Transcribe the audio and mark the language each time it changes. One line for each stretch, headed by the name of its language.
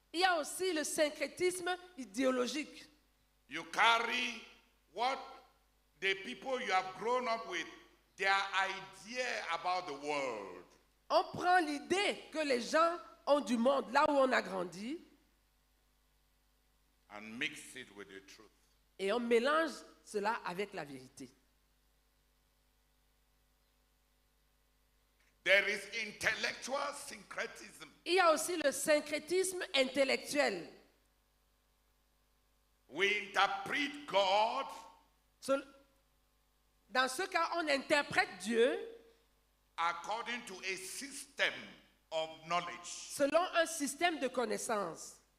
French: Il y a aussi le syncrétisme idéologique.
English: You carry what the people you have grown up with, their idea about the world.
French: On prend l'idée que les gens ont du monde là où on a grandi
English: And mix it with the truth.
French: et on mélange cela avec la vérité.
English: There is intellectual syncretism.
French: Il y a aussi le syncrétisme intellectuel.
English: We interpret God
French: Dans ce cas, on interprète Dieu
English: according to a system of knowledge,
French: selon un système de connaissances,